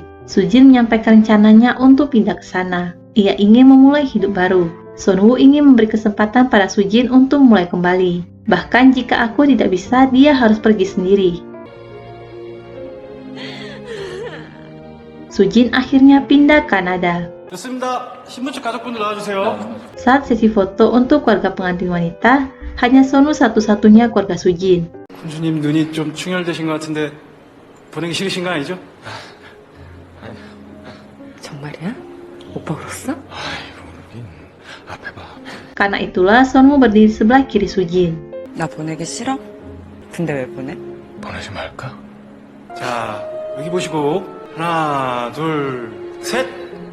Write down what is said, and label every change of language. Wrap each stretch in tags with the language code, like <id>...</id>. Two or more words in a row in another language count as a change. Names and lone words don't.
<id>Sujin menyampaikan rencananya untuk pindah ke sana. Ia ingin memulai hidup baru. Son-woo ingin memberi kesempatan pada Sujin untuk mulai kembali. Bahkan jika aku tidak bisa, dia harus pergi sendiri. Sujin akhirnya pindah ke Kanada.</id> <ko>좋습니다. 신분증 가족분들 나와주세요.</ko> <id>Saat sesi foto untuk keluarga pengantin wanita, hanya Son-woo satu-satunya keluarga Sujin.</id> <ko>군주님 눈이 좀 충혈되신 것 같은데 보내기 싫으신 거 아니죠? 정말이야? 오빠 울었어? 앞에 봐.</ko> <id>Karena itulah Son-woo berdiri sebelah kiri Sujin.</id> <ko>나 보내기 싫어? 근데 왜 보내? 보내지 말까? 자, 여기 보시고 하나, 둘, 셋.</ko>